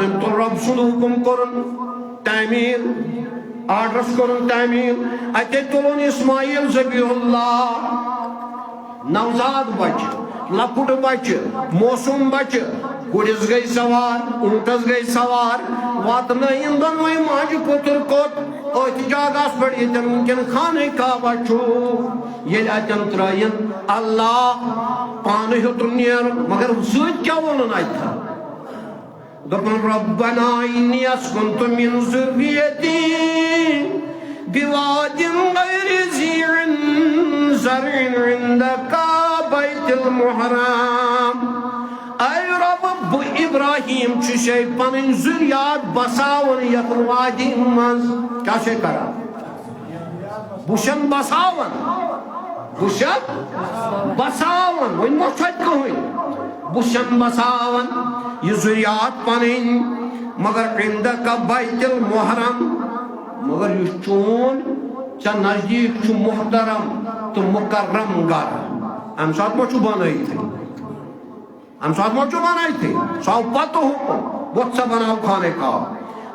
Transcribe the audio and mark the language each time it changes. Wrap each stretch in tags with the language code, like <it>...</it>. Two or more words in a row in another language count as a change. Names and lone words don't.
<ks>أمۍ تُل رۄب سُنٛد حُکم کوٚرُن تعمیٖر، آرڈرس کوٚرُن تعمیٖر، اتے تُلُن اسماعیل ذبیح اللہ، نوزاد بچہ، لۄکُٹ بچہ، موسوم بچہ، گُرِس گٔے سوار، اونٹس گٔے سوار، واتنٲیِن دۄنوَے ماجہِ پوٚتُر کوٚت أتھۍ جاگہس پٮ۪ٹھ ییٚتٮ۪ن وٕنکٮ۪ن خانہ کعبہ چھُ، ییٚلہِ اَتٮ۪ن ترٲیِن اللہ پانہٕ ہیوٚتُن نیرُن، مگر سۭتۍ کیٛاہ ووٚنُن اَتہِ؟</ks> <ar>دپن ربنا انی اسکنت من ذریتی بواد غیر ذی زرع عندک بیت المحرم۔</ar> <ks>اے رب بہ ابراہیم چھُسے پنٕنۍ ذریات بساون یتھ وادی منٛز، کیٛاہ چھے کران؟ بہٕ چھُسن بساون، بہٕ چھُسن بساون، وۄنۍ ما چھُ اَتہِ کٕہٕنۍ، بہٕ چھُسن بساون یہ ذریات پنٕنۍ، مگر</ks> <ar>عندک بیت المحرم،</ar> <ks>مگر یُس چون ژےٚ نزدیٖک چھُ محترم تہٕ مکرم گرٕ، امہِ ساتہٕ ما چھُ بنٲیتھٕے، امہِ ساتہٕ ما چھُ بنٲیتھٕے، سُہ آو پتہٕ حُکم وۄتھ سا بناو خانہ کعبہ۔</ks>